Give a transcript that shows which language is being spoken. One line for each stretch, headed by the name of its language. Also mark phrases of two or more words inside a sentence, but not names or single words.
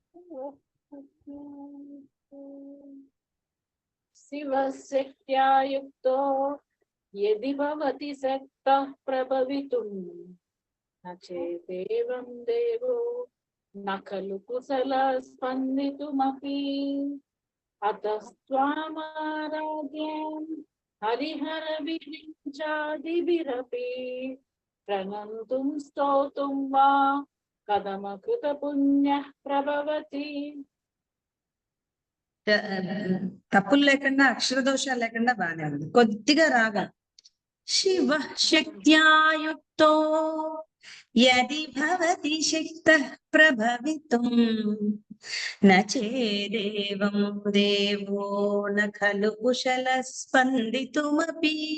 Sanskrit: शिवशक्त्या युक्तो यदि भवति शक्तः प्रभवितुम् न चेदेवं देवो न खलु कुशलः स्पन्दितुमपि अतस्त्वामाराध्यं हरिहरविरिञ्चादिभिरपि प्रणन्तुं स्तोतुं वा कथमकृतपुण्यः प्रभवति.
Telugu: తప్పులు లేకుండా అక్షర దోషాలు లేకుండా బాగానే ఉంది. కొద్దిగా రాగం.
Sanskrit: शिव शक्त्यायुक्तो यदि भवति शक्तः प्रभवितुं न चेदेवं देवो न खलु कुशल स्पन्दितुमपि